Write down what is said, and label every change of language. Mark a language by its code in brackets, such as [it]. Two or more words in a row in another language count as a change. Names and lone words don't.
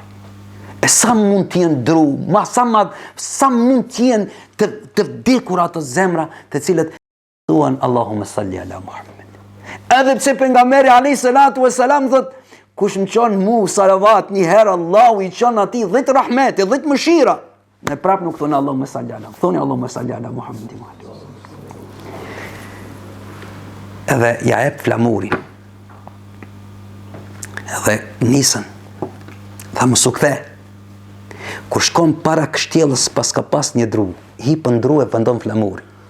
[sq] E sa mund t'jenë dru, sa mund t'jenë të vdekura të zemra të cilët thuan [ar] اللهم صل على محمد. [sq] Edhe pse pejgamberi [ar] عليه الصلاة والسلام [sq] thot, kush më qon mu salavat një herë, Allahu i qon atij 10 rahmete, 10 mëshira. Ne prap nuk thonë [ar] اللهم صل على, [sq] thonë [ar] اللهم صل على محمد. [sq] Edhe ja jep flamurin. Edhe nisën. Tha më su kthe. Kur shkon para kështjellës pas ka pas një dru, hipën dru e vendon flamurin.